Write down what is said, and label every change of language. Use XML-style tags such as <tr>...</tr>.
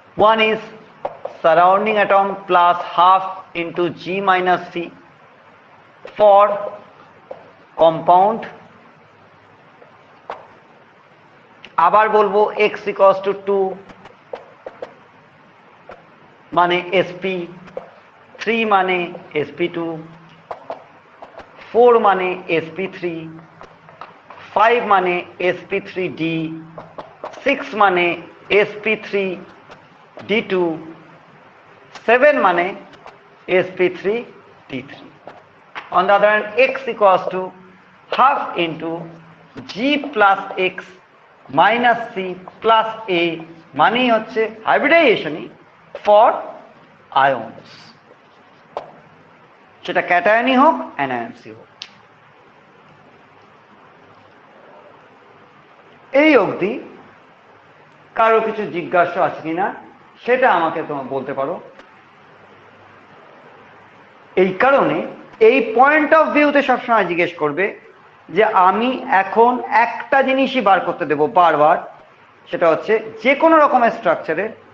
<en>One is surrounding atom plus half into G minus C for compound।</en> <bn>আবার বলবো x = 2 মানে sp, 3 মানে sp2, 4 মানে sp3, 5 মানে sp3d, 6 মানে sp3d2, 7 মানে sp3d3।</bn> <en>On the other hand, x = half into g plus x minus c plus a,</en> <bn>মানেই হচ্ছে হাইব্রিডাইজেশনই ফর আয়নস, সেটা ক্যাটায়নই হোক অ্যানায়নসই হোক। এই অবধি কারো কিছু জিজ্ঞাসা আছে কিনা সেটা আমাকে তোমরা বলতে পারো। এই কারণে এই পয়েন্ট অফ ভিউতে সবসময় জিজ্ঞেস করবে যে আমি এখন একটা জিনিসই বার করতে দেব বারবার, সেটা হচ্ছে যে কোনো রকমের স্ট্রাকচারে</bn>